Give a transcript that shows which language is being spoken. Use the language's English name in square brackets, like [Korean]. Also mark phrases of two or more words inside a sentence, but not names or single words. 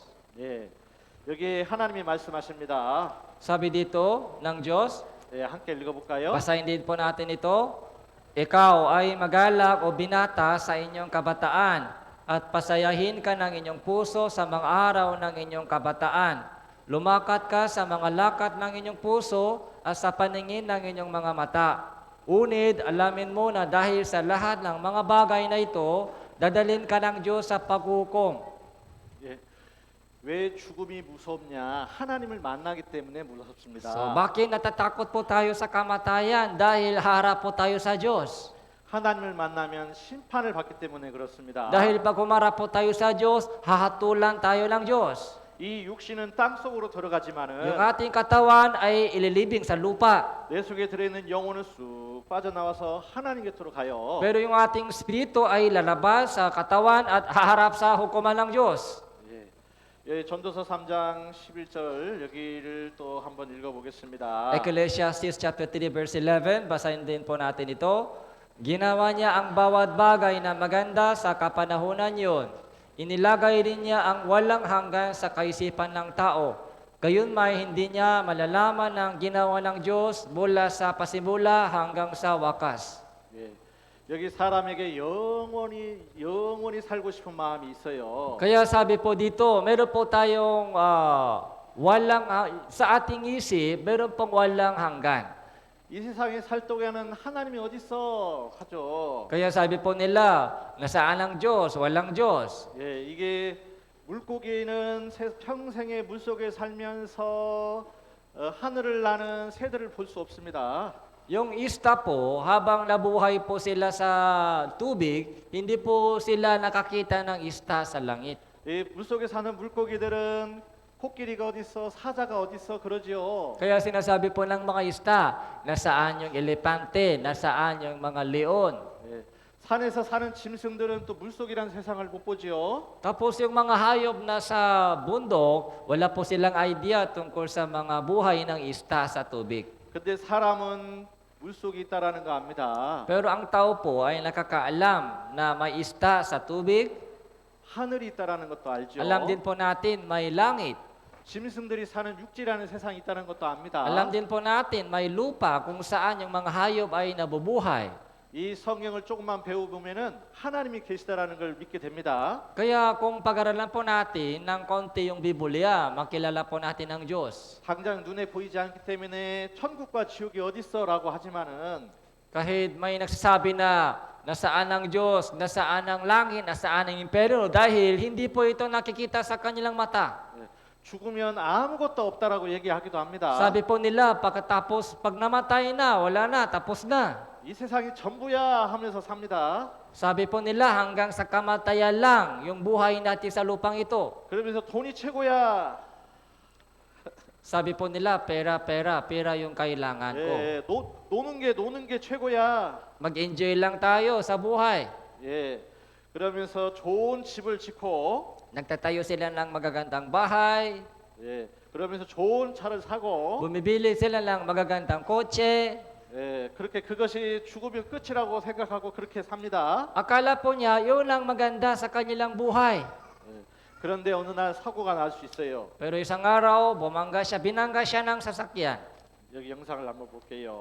[Korean] 예, 여기 하나님이 말씀하십니다. [Filipino] Sabi dito ng Diyos, [Korean] 예, 함께 읽어볼까요? [Filipino] basahin din po natin ito. Ikaw ay magalak o binata sa inyong kabataan at pasayahin ka ng inyong puso sa mga araw ng inyong kabataan. Lumakat ka sa mga lakat ng inyong puso at sa paningin ng inyong mga mata. Unid, alamin mo na dahil sa lahat ng mga bagay na ito, dadalhin ka ng Diyos sa paghukom. [Korean] 예, 왜 죽음이 무섭냐? 하나님을 만나기 때문에 무섭습니다. [Filipino] So, bakit natatakot po tayo sa kamatayan? Dahil harap po tayo sa Diyos. [Korean] 하나님을 만나면 심판을 받기 때문에 그렇습니다. [Filipino] Dahil pag humarap po tayo sa Diyos, hahatulan tayo ng Diyos. [Korean] 이 육신은 땅 속으로 [Filipino] Yung [Korean] 들어가지만은 [Filipino] ating katawan ay ililibing sa lupa. [Korean] 내 속에 들어있는 영혼은 쑥 빠져나와서 하나님 곁으로 가요. [Filipino] Pero yung ating spirito ay lalabas sa katawan at haharap sa hukuman ng Diyos. [Korean] 예, 전도서 3장 11절 여기를 또 한번 읽어보겠습니다. [English] Ecclesiastes chapter 3 verse 11, [Filipino] basahin din po natin ito. Ginawa niya ang bawat bagay na maganda sa kapanahunan yon. Inilagay rin niya ang walang hanggan sa kaisipan ng tao. Gayon may hindi niya malalaman ang ginawa ng Diyos mula sa pasimula hanggang sa wakas. [Korean] 예, 여기 사람에게 영원히 살고 싶은 마음이 있어요. [Filipino] Kaya sabi po dito, meron po tayong sa ating isip, meron pong walang hanggan. [Korean] 이 세상에 살 동안은 하나님이 어디 있어 하죠. [Filipino] Kaya sabi po nila, nasaan ang Diyos? Walang Diyos. [Korean] 예, 이게 물고기는 평생에 물속에 살면서 하늘을 나는 새들을 볼 수 없습니다. [Filipino] Yung isda po, habang nabuhay po sila sa tubig, hindi po sila nakakita ng isda sa langit. [Korean] 이 물속에 사는 물고기들은 코끼리가 어디 있어, 사자가 어디 있어 그러지요. [Filipino] Kaya sinasabi po ng mga isda, nasaan yung elepante, nasaan yung mga leon. [Korean] 예, 산에서 사는 짐승들은 또 물속이라는 세상을 못 보지요. [Filipino] Tapos yung mga hayop na sa bundok, wala po silang idea tungkol sa mga buhay ng isda sa tubig. [Korean] 근데 사람은 물속에 있다라는 거 압니다. [Filipino] Pero ang tao po ay nakakaalam na may isda sa tubig. [Korean] 하늘이 있다라는 것도 알죠. [Filipino] Alam din po natin may langit. [Korean] 짐승들이 사는 육지라는 세상이 있다는 것도 압니다. [Filipino] Alam din po natin may lupa kung saan yung mga hayop ay nabubuhay. [Korean] 이 성경을 조금만 배워보면은 하나님이 계시다라는 걸 믿게 됩니다. [Filipino] Kaya kung pag-aralan po natin ng konti yung Biblia, makilala po natin ang Diyos. [Korean] 당장 눈에 보이지 않기 때문에 천국과 지옥이 어디 있어라고 하지만은 [Filipino] Kahit may nagsasabi na nasaan ang Diyos, nasaan ang langit, nasaan ang imperyo, dahil hindi po ito nakikita sa kanilang mata. [Korean] 죽으면 아무것도 없다라고 얘기하기도 합니다. [Filipino] Sabi po nila, pag namatay na, wala na, tapos na. [Korean] 이 세상이 전부야 하면서 삽니다. [Filipino] Sabi po nila hanggang sa kamatayan lang yung buhay natin sa lupang ito. [Korean] 그러면서 돈이 최고야. [Filipino] Sabi po nila pera, pera, pera yung kailangan ko. [Korean] 예, 노는 게 최고야. [Filipino] Mag-enjoy lang tayo sa buhay. [Korean] 예, 그러면서 좋은 집을 짓고, [Filipino] Nagtatayo sila ng magagandang bahay. [Korean] 예, 그러면서 좋은 차를 사고, [Filipino] Bumibili sila ng magagandang kotse. [Korean] 예, 그렇게 그것이 죽으면 끝이라고 생각하고 그렇게 삽니다. [Filipino] Akala po niya, yun ang maganda sa kanilang buhay. [Korean] 예, 그런데 어느 날 사고가 날 수 있어요. [Filipino] Pero isang araw, binangga siya ng sasakyan. [Korean] 여기 영상을 한번 볼게요.